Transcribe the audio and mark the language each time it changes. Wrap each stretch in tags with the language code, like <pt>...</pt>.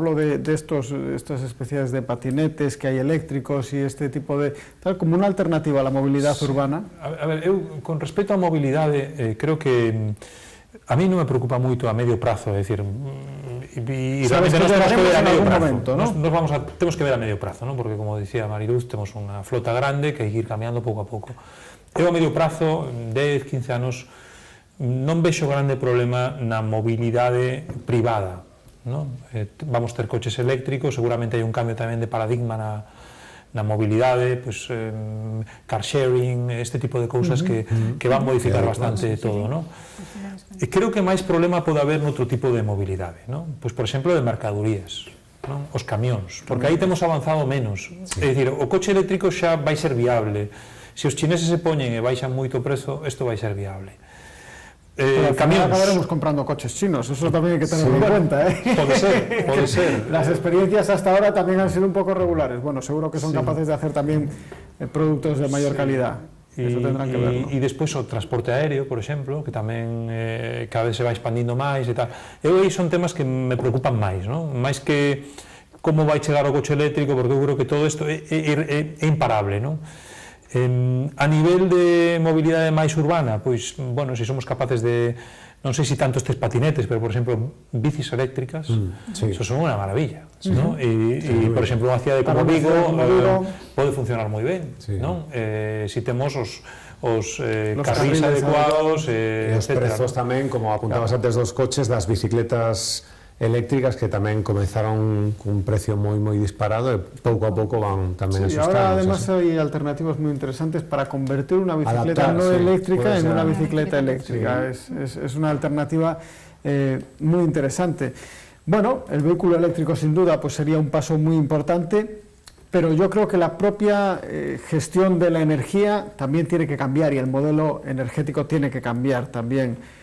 <es>Hablo de estas especies de patinetes que hay eléctricos y este tipo de... tal, como una alternativa a la movilidad urbana.</es> <gl>A ver, con respecto a movilidade, creo que a mí non me preocupa moito a medio prazo, é dicir, e sabes que temos que ver a medio prazo, momento, ¿no? Temos que ver a medio prazo, ¿no? Porque como dicía Mariluz, temos unha flota grande que hai que ir cambiando pouco a pouco. Eu a medio prazo, 10, 15 anos, non vexo grande problema na mobilidade privada, ¿no? Vamos ter coches eléctricos, seguramente hai un cambio tamén de paradigma na mobilidade, pues, car sharing, este tipo de cousas que van modificar bastante todo, ¿no? E creo que máis problema pode haber noutro tipo de mobilidade, ¿no? Pues, por exemplo, de mercadorías, ¿no? Os camións, porque aí temos avanzado menos. É dicir, o coche eléctrico xa vai ser viable. Se os chineses se poñen e baixan moito o prezo, isto vai ser viable.</gl> <es>Pero al final acabaremos comprando coches chinos, eso también hay que tenerlo en cuenta, ¿eh? Puede ser. Las experiencias hasta ahora también han sido un poco regulares. Bueno, seguro que son capaces de hacer también productos de mayor calidad. Eso tendrán que verlo.</es> <gl>E despois o transporte aéreo, por exemplo, que tamén cada vez se vai expandindo máis e tal. Eu aí son temas que me preocupan máis, ¿no? Máis que como vai chegar o coche eléctrico, porque eu creo que todo isto é imparable, ¿no? A nivel de mobilidade máis urbana, pois, bueno, se somos capaces de, non sei se tanto estes patinetes, pero, por exemplo, bicis eléctricas, eso son unha maravilla, ¿no? E, por exemplo, unha cidade como Vigo pode funcionar moi ben, non? Se temos os carrís adecuados, e os prezos tamén, como apuntabas antes dos coches, das bicicletas eléctricas que tamén comenzaron cun precio moi disparado e pouco a pouco van tamén asustando.</gl> <es>Y ahora además hay alternativas muy interesantes para convertir una bicicleta no eléctrica en una bicicleta eléctrica. Es una alternativa muy interesante. Bueno, el vehículo eléctrico sin duda pues sería un paso muy importante. pero yo creo que la propia gestión de la energía también tiene que cambiar y el modelo energético tiene que cambiar también.</es>